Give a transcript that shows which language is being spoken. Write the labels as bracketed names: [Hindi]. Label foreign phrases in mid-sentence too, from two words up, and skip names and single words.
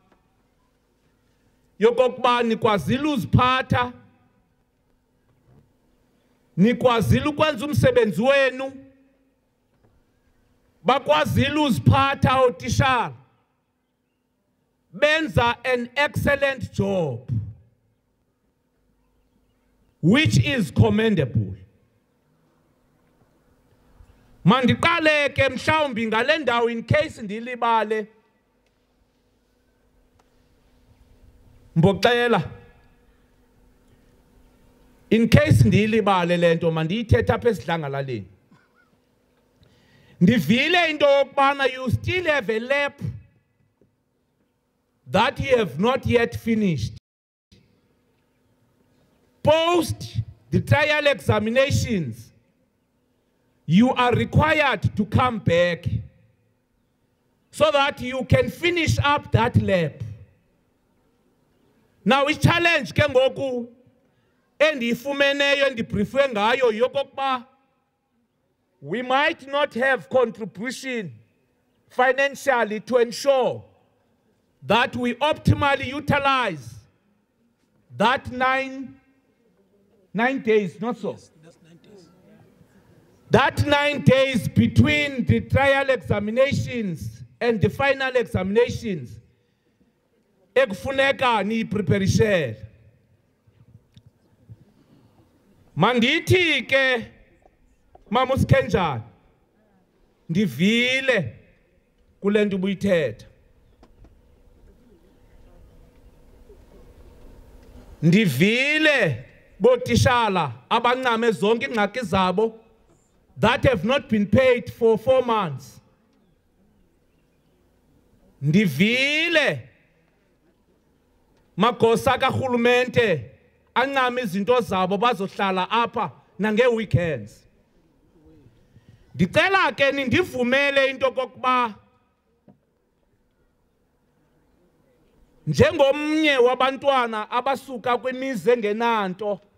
[Xhosa] yokokuba nikwazile uziphatha, nikwazile ukwenza umsebenzi wenu, bakwazile uziphatha otishara, benza [English] an excellent job, which is commendable. [Xhosa] Mandiqale ke mhlawumbi ngale ndawo [English] in case [Xhosa] ndilibale. Mboxela, [English] in case [Xhosa] ndilibale lento mandiyithetha apha esidlangalaleni. Ndivile into yokubana [English] you still have a lap that you have not yet finished. Post the trial examinations, you are required to come back so that you can finish up that lap. Now we challenge [Xhosa] ke ngoku endiyifumeneyo endibriefwe ngayo yokokuba [English] we might not have contribution financially to ensure that we optimally utilize that nine days, not so? Yes, that's 9 days. That 9 days between the trial examinations and the final examinations, [Xhosa] ekufuneka niyipreparishele. Mandithi ke Mama uSikhenjana ndivile kule nto ubuyithetha. Ndivile botishala abancame zonke ingxaki zabo [English] that have not been paid for 4 months. [Xhosa] Ndivile magosa karhulumente ancame izinto zabo bazohlala apha nange-weekends. Ndicela ke nindivumele into kokuba njengomnye wabantwana abasuka kwimizi engenanto